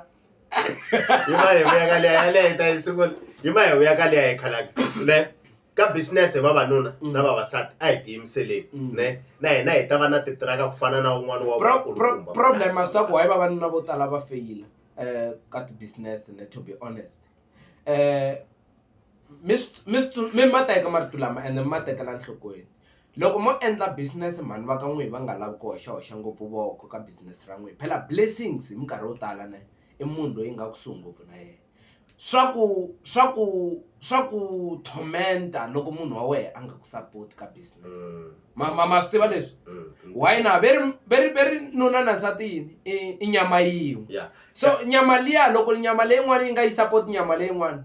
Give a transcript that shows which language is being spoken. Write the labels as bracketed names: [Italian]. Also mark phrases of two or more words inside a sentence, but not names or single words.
[Tsonga] hi vuya ka leya yaleyo ta yi sungula hi vuya ka leya hi khalanga ne ka business vavanuna na vavasati a hi tiyimiseleni ne na hina hi ta va na titiraka ku fana na un'wana wa problem asita ku hayi vavanuna vo tala va feyila ka ti-business ne [English] to be honest [Tsonga] mi ma teka marito lama ende mi ma tekela nhlokweni loko mo endla business mhani va ka n'wina va nga lavi ku hoxa ngopfu voko ka business ra n'wina phela blessings hi minkarhi yo tala ne i munhu loyi nga kusuhi ngopfu na yena swa ku tormenta loko munhu wa wena a nga ku support ka business ma swi tiva leswi why na veri nuna na nsati yini i nyama yin'we so nyama liya loko nyama leyin'wana yi nga yi support nyama leyin'wana